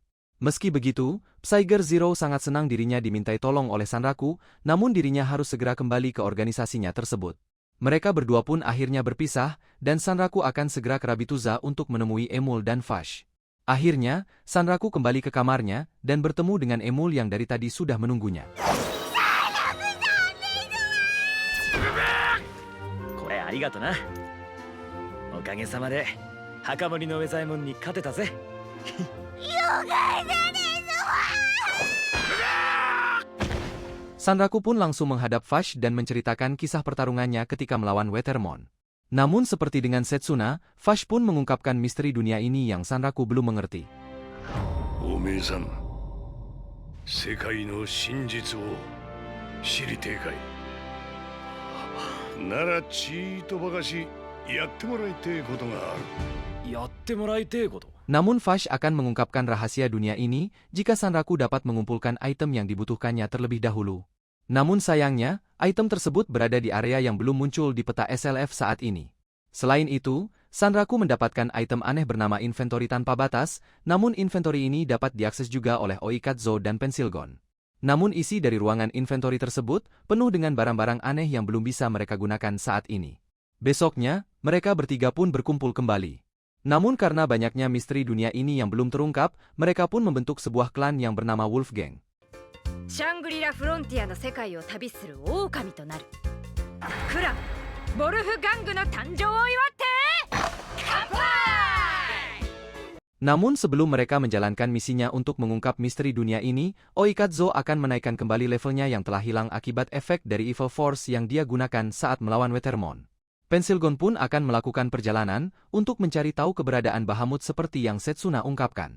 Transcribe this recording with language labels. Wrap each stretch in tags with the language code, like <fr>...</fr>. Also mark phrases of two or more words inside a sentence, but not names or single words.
<id>Meski begitu, Psyger Zero sangat senang dirinya dimintai tolong oleh Sanraku, namun dirinya harus segera kembali ke organisasinya tersebut. Mereka berdua pun akhirnya berpisah, dan Sanraku akan segera ke Rabituza untuk menemui Emul dan Fash. Akhirnya, Sanraku kembali ke kamarnya, dan bertemu dengan Emul yang dari tadi sudah menunggunya.</id> <ja>これありがとな。おかげさまで墓守のウェザイモンに勝てたぜ。</ja> <id>Sanraku pun langsung menghadap Fash dan menceritakan kisah pertarungannya ketika melawan Weathermon. Namun seperti dengan Setsuna, Fash pun mengungkapkan misteri dunia ini yang Sanraku belum mengerti.</id> <ja>おめえさん、世界の真実を知りてえかい。ならちいとばかしやってもらいてえことがある。やってもらいてえこと。</ja> <id>Namun Fash akan mengungkapkan rahasia dunia ini jika Sanraku dapat mengumpulkan item yang dibutuhkannya terlebih dahulu. Namun sayangnya, item tersebut berada di area yang belum muncul di peta SLF saat ini. Selain itu, Sanraku mendapatkan item aneh bernama inventory tanpa batas, namun inventory ini dapat diakses juga oleh Oikatzo dan Pensilgon. Namun isi dari ruangan inventory tersebut penuh dengan barang-barang aneh yang belum bisa mereka gunakan saat ini. Besoknya, mereka bertiga pun berkumpul kembali. Namun karena banyaknya misteri dunia ini yang belum terungkap, mereka pun membentuk sebuah klan yang bernama Wolfgang.</id> <ja>シャングリラ・フロンティアの世界を旅する狼となるクランボルフガングの誕生を祝って乾杯!</ja> <id>Namun sebelum mereka menjalankan misinya untuk mengungkap misteri dunia ini, Oikatzo akan menaikkan kembali levelnya yang telah hilang akibat efek dari Evil Force yang dia gunakan saat melawan Weathermon. Pensilgon pun akan melakukan perjalanan untuk mencari tahu keberadaan Bahamut seperti yang Setsuna ungkapkan.</id>